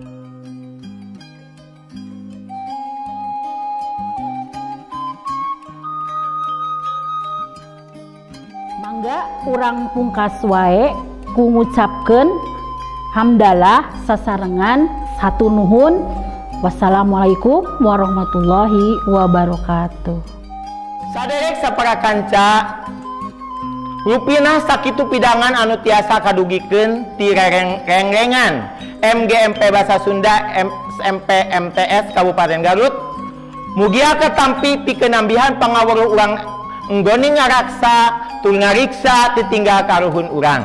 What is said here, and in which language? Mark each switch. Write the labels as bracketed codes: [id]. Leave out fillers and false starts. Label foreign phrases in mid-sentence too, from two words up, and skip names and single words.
[su] Mangga urang pungkas wae ku ngucapkeun hamdalah sasarengan satu nuhun. [ar] والسلام عليكم ورحمة الله وبركاته. [su] Saderek sapara kanca, rupina sakitu pidangan anu tiasa kadugikeun ti rengrengan MGMP Basa Sunda SMP MTS Kabupaten Garut. Mugia ketampi pikeun nambihan pangaweruh urang enggoni ngaraksa tur ngariksa ditinggal karuhun urang.